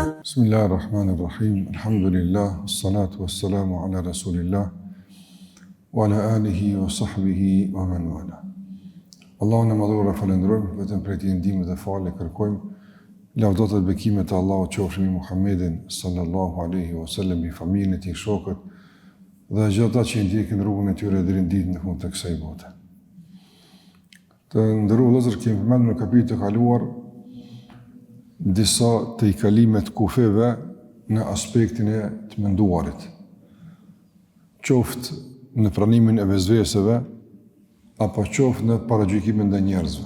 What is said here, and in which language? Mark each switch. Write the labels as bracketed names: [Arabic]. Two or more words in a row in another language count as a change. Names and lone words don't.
[Arabic] بسم الله الرحمن الرحيم. الحمد لله، الصلاة والسلام على رسول الله وعلى آله وصحبه ومن والى. [Albanian] Allahun e madhur e falenderojmë, vetëm prej tij ndihmë dhe falë kërkojmë. Lavdata dhe bekimet e Allahut qofshin mbi Muhammedin [Arabic] صلى الله عليه وسلم, [Albanian] i familjen e tij, shokët dhe gjithë ata që ndjekin rrugën e tyre deri në ditën e fundit të kësaj bote. Të nderuar vëllezër, kemi përmendur në kapitullin e kaluar disa të i kalimet kufeve në aspektin e të menduarit, qoftë në pranimin e vezveseve, apo qoftë në paragjykimin ndaj njerëzve.